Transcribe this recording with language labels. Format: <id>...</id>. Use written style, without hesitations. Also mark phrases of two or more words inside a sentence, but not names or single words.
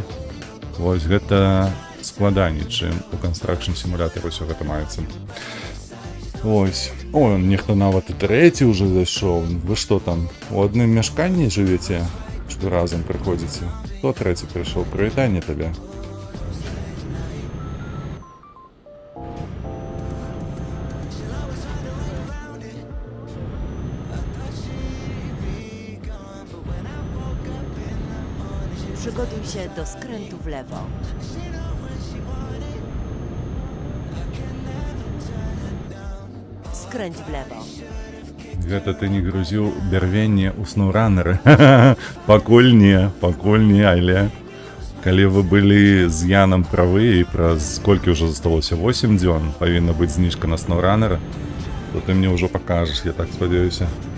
<be>Вось гэта складаней, чым у Construction Simulator усё гэта маецца. Ось. О, нехто нават і трэці ўжо зайшоў. Вы што там, у адным мяшканні жывеце? Што разам прыходзіце? Хто трэці прыйшоў? Прывітанне табе.</be> <pl>Przygotuj się do skrętu w lewo. Skręć w lewo.</pl> <be>Гэта ты не грузіў бярвенне ў сноўранеры. Пакуль не, але калі вы былі з Янам правы і праз колькі ўжо засталося 8 дзён павінна быць зніжка на сноўранера, то ты мне ўжо пакажаш, я так спадзяюся.</be>